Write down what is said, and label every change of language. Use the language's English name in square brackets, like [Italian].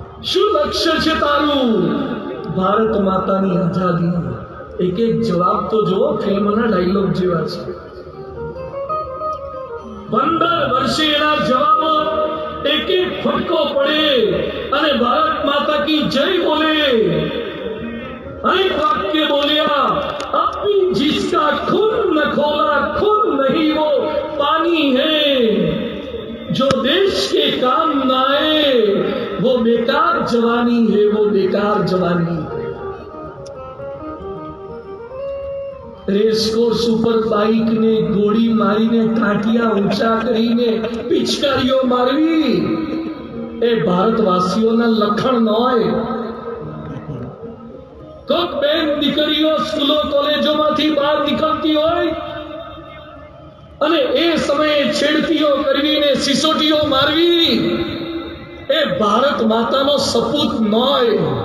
[Gujarati] શું લક્ષ્ય છે તારું? ભારત માતાની આઝાદી. એક એક જવાબ તો જુઓ, ફિલ્મના ડાયલોગ જેવા છે. 15 વર્ષે એના જવાબો એક એક ફટકો પડે અને ભારત માતા કી જય બોલે. [Hindi] एक वाक्य बोलिया, अपनी जिसका खून न खोला खून नहीं वो पानी है, जो देश के काम न आए वो बेकार जवानी है, वो बेकार जवानी है. [Gujarati] રેસકોર્સ ઉપર બાઇક ને ગોળી મારીને કાંટિયા ઊંચા કરીને પિચકારીઓ મારવી એ ભારતવાસીઓના લખણ ન હોય. કોક બેન દીકરીઓ સ્કૂલો કોલેજોમાંથી બહાર નીકળતી હોય અને એ સમયે છેડતીઓ કરવીને સિસોટીઓ મારવી એ ભારત માતાનો સપૂત ન હોય.